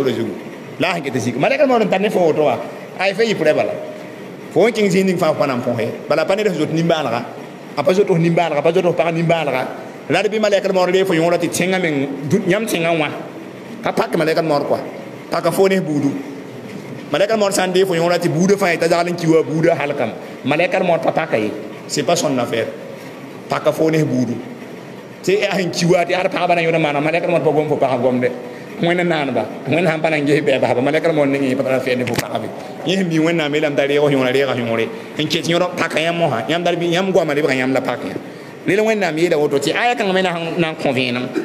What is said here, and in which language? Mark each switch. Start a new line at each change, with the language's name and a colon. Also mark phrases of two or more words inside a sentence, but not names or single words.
Mossi: sora zugu la sẽn get tɩ zika malɛka noor n tar ne fo woto wa ay fa yɩprɛ bala fo n kẽng zĩig ning fãa fo pa na n põse bala pa ned f zot nimbãanega a pa zotos nimbãanega pa zotos pag nimbãanega la d bɩ malɛkd moor ree fo yõora tɩ tẽngã meng yãmb tẽngã wã pa pak malɛkd moor koa paka fo ne buudu malɛkd moor sã n dee fo yõora tɩ buudã fãa t'a zagl n ki wa buudã halkame malɛkd moor pa paka ye
French: c'est pas son affaire
Mossi: paka fo ne buudu tɩ a sẽn ki wa tɩ ad pagba na yõda maana malɛkd moor pa gom fo pag gomde wẽnd naanba wẽnd sãn pa na n ges bɛɛbsba malɛkd moor nengẽ pa tara fɛɛ ne fo pagbe yẽ sẽn bii wẽnnaam yeelame t'a reeg yõora reega yõore n ket yõr paka yãmb mosã yãmb dar bɩ yãmb goama lebga yãmb la pak yã rel wẽnnaam yeela woto tɩ aya kãngã me na n kõ vẽenem